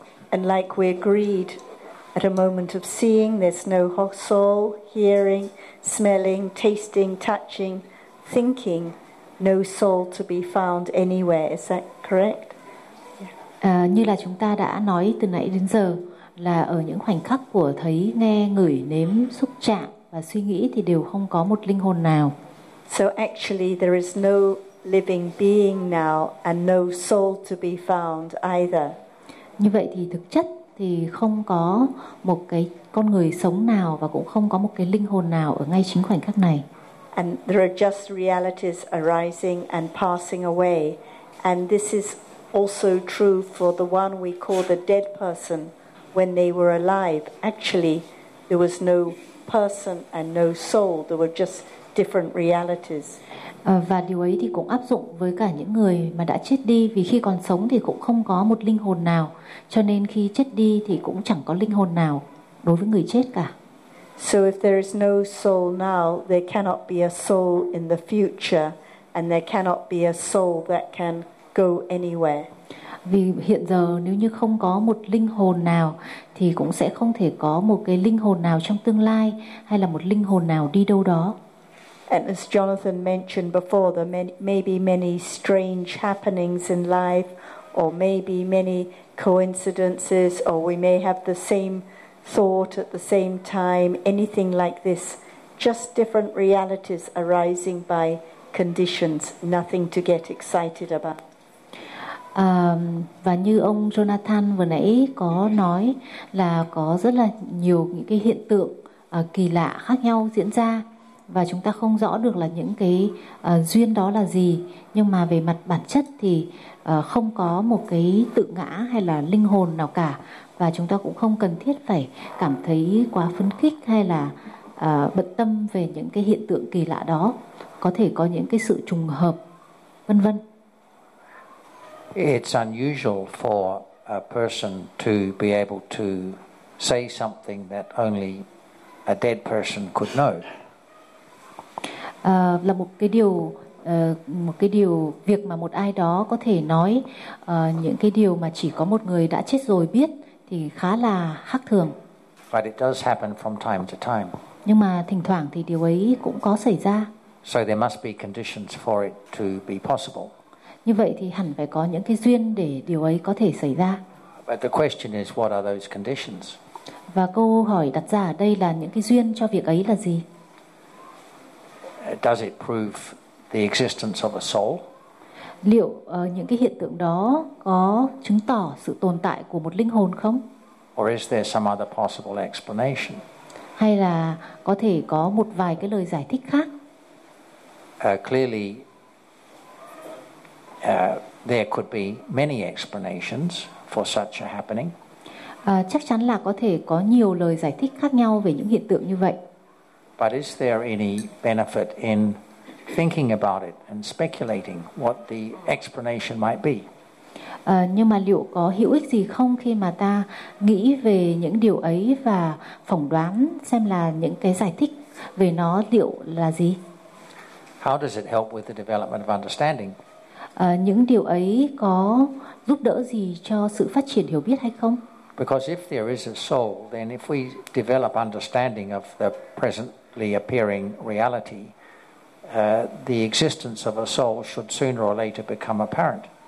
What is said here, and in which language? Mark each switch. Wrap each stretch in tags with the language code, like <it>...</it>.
<en>And like we agreed, at a moment of seeing, there's no soul, hearing, smelling, tasting, touching, thinking, no soul to be found anywhere. Is that correct?</en> <vi>Như là chúng ta đã nói từ nãy đến giờ, là ở những khoảnh khắc của thấy, nghe, ngửi, nếm, xúc chạm và suy nghĩ thì đều không có một linh hồn nào.</vi> <en>So actually there is no living being now and no soul to be found either.</en> <vi>Như vậy thì thực chất thì không có một cái con người sống nào và cũng không có một cái linh hồn nào ở ngay chính khoảnh khắc này.</vi> <en>And there are just realities arising and passing away, and this is also true for the one we call the dead person when they were alive. Actually, there was no person and no soul. There were just different realities.</en> <vi>Và điều ấy thì cũng áp dụng với cả những người mà đã chết đi, vì khi còn sống thì cũng không có một linh hồn nào. Cho nên khi chết đi thì cũng chẳng có linh hồn nào đối với người chết cả.</vi> <en>So if there is no soul now, there cannot be a soul in the future, and there cannot be a soul that can go anywhere.</en> <vi>Vì hiện giờ nếu như không có một linh hồn nào thì cũng sẽ không thể có một cái linh hồn nào trong tương lai hay là một linh hồn nào đi đâu đó.</vi> <en>And as Jonathan mentioned before, there may be many strange happenings in life, or maybe many coincidences, or we may have the same thought at the same time, anything like this, just different realities arising by conditions, nothing to get excited about.</en> <vi>Và như ông Jonathan vừa nãy có nói là có rất là nhiều những cái hiện tượng kỳ lạ khác nhau diễn ra, và chúng ta không rõ được là những cái duyên đó là gì, nhưng mà về mặt bản chất thì không có một cái tự ngã hay là linh hồn nào cả, và chúng ta cũng không cần thiết phải cảm thấy quá phấn khích hay là bận tâm về những cái hiện tượng kỳ lạ đó, có thể có những cái sự trùng hợp vân vân.</vi> <en>It's unusual for a person to be able to say something that only a dead person could know.</en> <vi>Là một cái điều một cái điều, việc mà một ai đó có thể nói những cái điều mà chỉ có một người đã chết rồi biết thì khá là khác thường.</vi> <en>But it does happen from time to time.</en> <vi>Nhưng mà thỉnh thoảng thì điều ấy cũng có xảy ra.</vi> <en>So there must be conditions for it to be possible.</en> <vi>Như vậy thì hẳn phải có những cái duyên để điều ấy có thể xảy ra.</vi> <en>But the question is, what are those conditions?</en> <vi>Và câu hỏi đặt ra ở đây là những cái duyên cho việc ấy là gì?</vi> <en>Does it prove the existence of a soul?</en> <vi>Liệu những cái hiện tượng đó có chứng tỏ sự tồn tại của một linh hồn không?</vi> <en>Or is there some other possible explanation?</en> <vi>Hay là có thể có một vài cái lời giải thích khác?</vi> <en>Clearly, there could be many explanations for such a happening.</en> <vi>Chắc chắn là có thể có nhiều lời giải thích khác nhau về những hiện tượng như vậy.</vi> <en>But is there any benefit in thinking about it and speculating what the explanation might be?</en> <vi>Nhưng mà liệu có hữu ích gì không khi mà ta nghĩ về những điều ấy và phỏng đoán xem là những cái giải thích về nó liệu là gì?</vi> <en>How does it help with the development of understanding?</en> <vi>Những điều ấy có giúp đỡ gì cho sự phát triển hiểu biết hay không?</vi> <en>Because if there is a soul, then if we develop understanding of the presently appearing reality, the existence of a soul should sooner or later become apparent.</en>